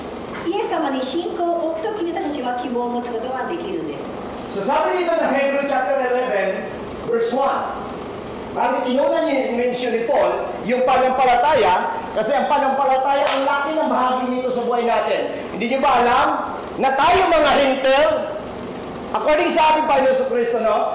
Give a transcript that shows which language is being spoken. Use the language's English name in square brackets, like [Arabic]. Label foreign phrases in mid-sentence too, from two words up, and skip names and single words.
[Japanese] イエス様に信仰を置くときに私たちは希望を持つことができるんです。 [Filipino] So sabi dito ng Hebrew chapter 11, verse 1. Bakit inuna niya mention ni Paul yung pananampalataya? Kasi ang pananampalataya ang laki ng bahagi nito sa buhay natin. Hindi niyo ba alam na tayo mga Hentel, according sa ating Panginoon Kristo, no?